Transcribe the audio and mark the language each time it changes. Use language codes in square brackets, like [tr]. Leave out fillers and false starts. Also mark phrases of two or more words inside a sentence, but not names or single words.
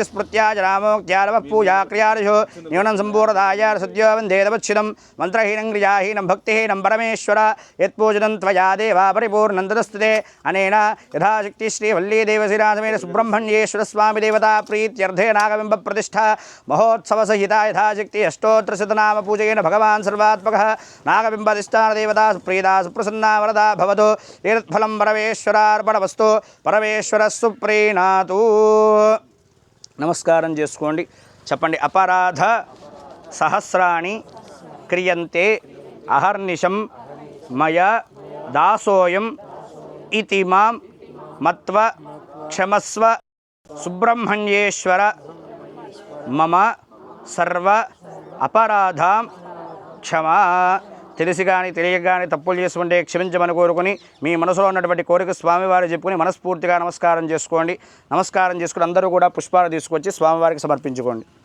[sa] స్మృత్యా జనామోక్త్యారవ పూజా క్రియాదిషు న్యూనం సంపూర్ణదాయ సద్యో వందేదవచ్చిదం మంత్రహీనం క్రియాహీనం భక్తిహీనం పరమేశ్వర యత్పూజనం త్వయా దేవా పరిపూర్ణం తదస్తుతే అనేన యథాశక్తి శ్రీ వల్లీ దేవశ్రీరాజమేన సుబ్రహ్మణ్యేశ్వర స్వామి దేవతా ప్రీత్యర్థే నాగబింబ प्रतिष्ठा महोत्सव सहिता यथाशक्ति अष्टोत्तरशतनाम पूजयेन भगवान् सर्वात्मकः नागबिम्बाधिष्ठानदेवता सुप्रीता सुप्रसन्ना वरदा भवतु एतत्फलं परमेश्वरार्पणमस्तु परमेश्वरः सुप्रीणातु [te] నమస్కారం చేసుకోండి చెప్పండి [sa] అపరాధ సహస్రాణి క్రియంతే అహర్నిశం మయ దాసోయం ఇతి మాం మత్వ క్షమస్వ సుబ్రహ్మణ్యేశ్వర మమ సర్వ అపరాధాం క్షమా [te] తెలిసి కానీ తెలియక కానీ తప్పులు చేసుకుంటే క్షమించమని కోరుకుని మీ మనసులో ఉన్నటువంటి కోరిక స్వామివారు చెప్పుకుని మనస్ఫూర్తిగా నమస్కారం చేసుకోండి నమస్కారం చేసుకుని అందరూ కూడా పుష్పాలు తీసుకొచ్చి స్వామివారికి సమర్పించుకోండి